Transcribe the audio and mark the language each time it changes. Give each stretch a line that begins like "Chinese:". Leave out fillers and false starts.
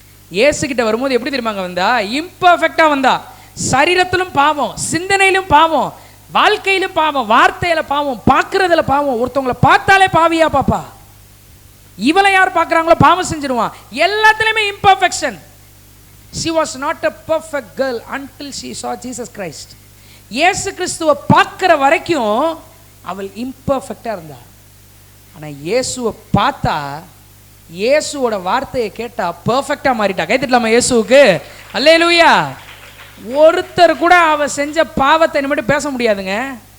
Tamil: இயேசுகிட்ட வரும்போது எப்படி தெரியுமாங்க வந்தா? இம்பர்ஃபெக்டாக வந்தா. சரீரத்திலும் பாவம், சிந்தனையிலும் பாவம், வாழ்க்கையிலும் பாவம், வார்த்தையில பாவம், பார்க்கறதுல பாவம். ஒருத்தவங்களை பார்த்தாலே பாவியா பாப்பா. இவளை யார் பார்க்குறாங்களோ பாவம் செஞ்சிருவான். எல்லாத்துலேயுமே imperfection.
English: she was not a perfect girl until she saw Jesus Christ.
Tamil: இயேசு கிறிஸ்துவை பார்க்குற வரைக்கும் அவள் இம்பர்ஃபெக்டாக இருந்தா. ஆனால் இயேசுவை பார்த்தா, இயேசுவோட வார்த்தையை கேட்டா பெர்ஃபெக்டாக மாறிட்டா. கை தட்டலாமா இயேசுவுக்கு? அல்லேலூயா. ஒருத்தர் கூட அவ செஞ்ச பாவத்தை இனிமேட்டு பேச முடியாதுங்க.